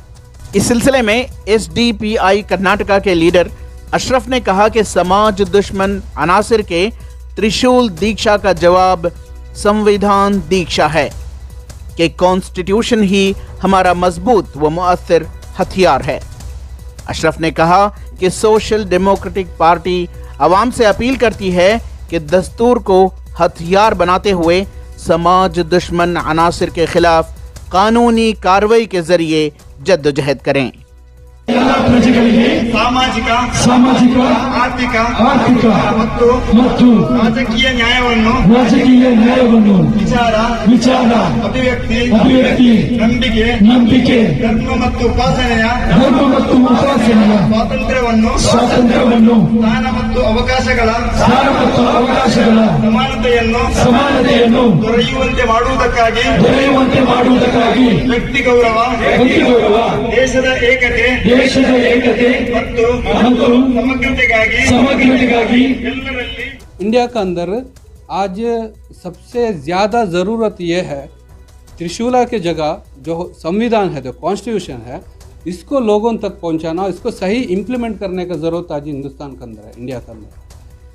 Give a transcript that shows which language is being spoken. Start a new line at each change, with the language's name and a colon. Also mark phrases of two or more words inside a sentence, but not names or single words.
Hindi: इस सिलसिले में एसडीपीआई कर्नाटका के लीडर अशरफ ने कहा कि समाज दुश्मन अनासिर के त्रिशूल दीक्षा का जवाब संविधान दीक्षा है कि कॉन्स्टिट्यूशन ही हमारा मजबूत व मुअस्सिर हथियार है। अशरफ ने कहा कि सोशल डेमोक्रेटिक पार्टी आवाम से अपील करती है कि दस्तूर को हथियार बनाते हुए समाज दुश्मन अनासिर के खिलाफ कानूनी कार्रवाई के जरिए जद्दोजहद करें।
Kannada: ಸಾಮಾಜಿಕ ಆರ್ಥಿಕ ಮತ್ತು ರಾಜಕೀಯ ನ್ಯಾಯವನ್ನು ವಿಚಾರ ಅಭಿವ್ಯಕ್ತಿ ನಂಬಿಕೆ ಧರ್ಮ ಮತ್ತು ಉಪಾಸನೆಯ ಸ್ವಾತಂತ್ರ್ಯವನ್ನು ಸ್ಥಾನ ಮತ್ತು ಅವಕಾಶಗಳ ಸಮಾನತೆಯನ್ನು ದೊರೆಯುವಂತೆ ಮಾಡುವುದಕ್ಕಾಗಿ ವ್ಯಕ್ತಿ ಗೌರವ ದೇಶದ ಏಕತೆ ಮತ್ತು ಸಮಗ್ರತೆಗಾಗಿ
Hindi: इंडिया का अंदर आज सबसे ज़्यादा ज़रूरत ये है त्रिशूला के जगह जो संविधान है, जो कॉन्स्टिट्यूशन है, इसको लोगों तक पहुंचाना, इसको सही इम्प्लीमेंट करने का ज़रूरत आज हिंदुस्तान के अंदर है, इंडिया के अंदर।